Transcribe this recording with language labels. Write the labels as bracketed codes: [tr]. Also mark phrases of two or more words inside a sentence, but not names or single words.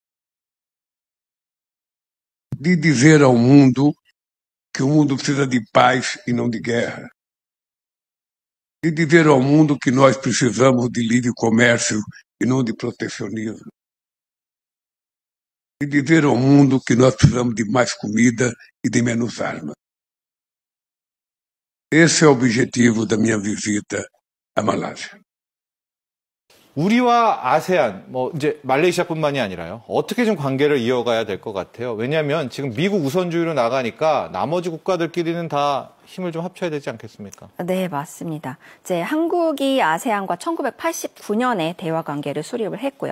[pt] de dizer ao mundo que o mundo precisa de paz e não de guerra, de dizer ao mundo que nós precisamos de livre comércio e não de protecionismo, de dizer ao mundo que nós precisamos de mais comida e de menos armas. Esse é o objetivo da minha visita à Malásia. [ko] 우리와 아세안, 이제 말레이시아뿐만이 아니라요. 어떻게 좀 관계를 이어가야 될 것 같아요. 왜냐하면 지금 미국 우선주의로 나가니까 나머지 국가들끼리는 다 힘을 좀 합쳐야 되지 않겠습니까? 네, 맞습니다. 이제 한국이 아세안과 1989년에 대화 관계를 수립을 했고요.